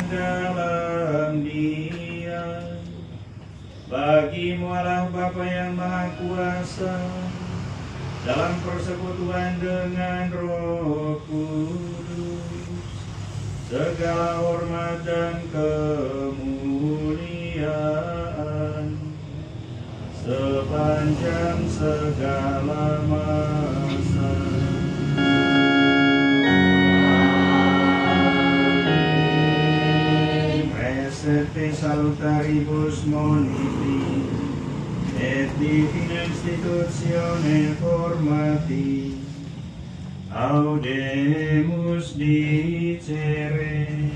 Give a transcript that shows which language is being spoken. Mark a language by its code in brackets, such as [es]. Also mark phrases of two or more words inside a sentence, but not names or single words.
[id] dalam Dia, bagi-Mu Allah Bapa yang Maha Kuasa, dalam persekutuan dengan Roh Kudus, segala hormat dan kemuliaan sepanjang segala masa. [la] Presete salutaribus moniti et divina institutione formati audemus dicere.